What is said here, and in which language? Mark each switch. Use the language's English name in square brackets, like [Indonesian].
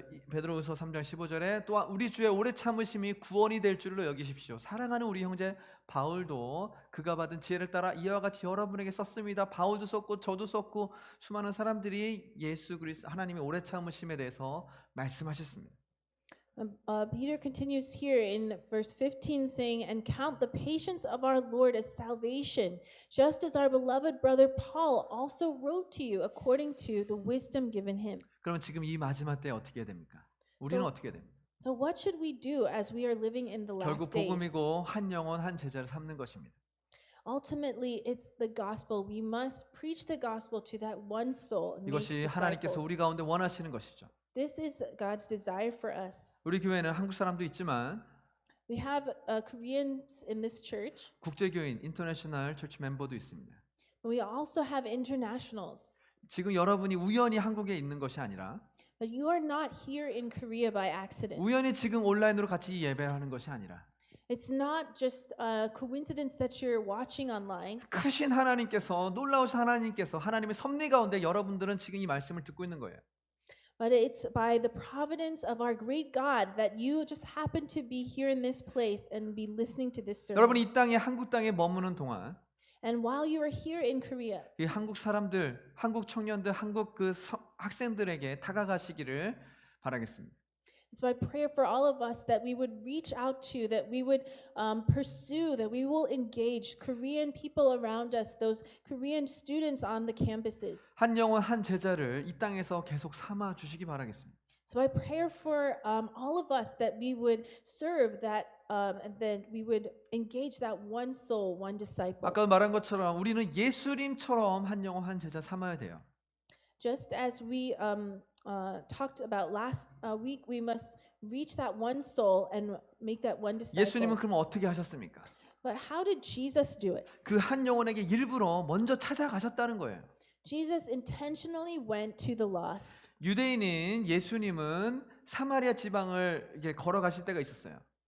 [Korean] 베드로후서 3장 15절에 또한 우리 주의 오래 참으심이 구원이 될 줄로 여기십시오. 사랑하는 우리 형제 바울도 그가 받은 지혜를 따라 이와 같이 여러분에게 썼습니다. 바울도 썼고 저도 썼고 수많은 사람들이 예수 그리스도 하나님의 오래 참으심에 대해서 말씀하셨습니다. [English] Peter continues here in verse 15 saying, "And count the patience of our Lord as salvation, just as our beloved brother Paul also wrote to you according to the wisdom given him." [Korean] 그러면 지금 이 마지막 때에 어떻게 해야 됩니까? 우리는 [English] So- [Korean] 어떻게 해야 됩니까? [English] So what should we do as we are living in the [Korean] 결국 [English] last days? [Korean] 복음이고 한 영혼 한 제자를 삼는 것입니다. [English] Ultimately, it's the gospel. We must preach the gospel to that one soul and make [Korean] 이것이 하나님께서 우리 [English] disciples. [Korean] 가운데 원하시는 것이죠. [English] This is God's desire for us. [Korean] 우리 교회는 한국 사람도 있지만 [English] We have Koreans in this church, [Korean] 국제교인 인터내셔널 처치 멤버도 있습니다. [English] but we also have internationals. [Korean] 지금 여러분이 우연히 한국에 있는 것이 아니라 [English] But you are not here in Korea by accident. [Korean] 우연히 지금 온라인으로 같이 예배하는 것이 아니라 [English] It's not just a coincidence that you're watching online. [Korean] 크신 하나님께서 놀라우신 하나님께서 하나님의 섭리 가운데 여러분들은 지금 이 말씀을 듣고 있는 거예요. [English] But it's by the providence of our great God that you just happen to be here in this place and be listening to this sermon. [Korean] 여러분이 이 땅에 한국 땅에 머무는 동안 [English] And while you are here in Korea, [Korean] 이 한국 사람들, 한국 청년들, 한국 학생들에게 다가가시기를 바라겠습니다. [English] it's my prayer for all of us that we would reach out to, that we would pursue, that we will engage Korean people around us, those Korean students on the campuses. [Korean] 한 영혼 한 제자를 이 땅에서 계속 삼아 주시기 바라겠습니다. [English] So my prayer for all of us that we would serve that, and that we would engage that one soul, one disciple. [Korean] 아까 말한 것처럼 우리는 예수님처럼 한 영혼 한 제자 삼아야 돼요. [English] Just as we talked about last week, we must reach that one soul and make that one disciple. [Korean] 예수님은 그럼 어떻게 하셨습니까? [English] But how did Jesus do it? [Korean] 그 한 영혼에게 일부러 먼저 찾아가셨다는 거예요. [English] Jesus intentionally went to the lost. [Korean] 유대인인 예수님은 사마리아 지방을 이렇게 걸어가실 때가 있었어요.